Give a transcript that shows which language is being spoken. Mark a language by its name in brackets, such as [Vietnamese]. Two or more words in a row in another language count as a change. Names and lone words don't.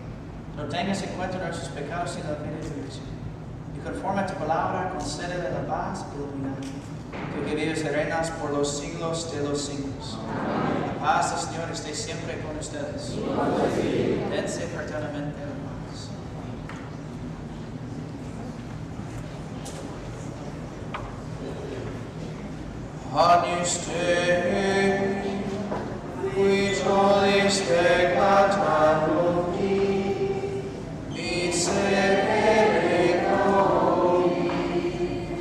[Spanish] No tengas en cuenta nuestros pecados, sino la fe de tu Iglesia. Y conforme a tu palabra, concédele la paz y la unidad. Tú que vives y reinas por los siglos de los siglos. La paz del Señor esté siempre con ustedes. Dense fraternamente la paz. [Latin] Agnus Dei, qui tollis peccata mundi, miserere nobis.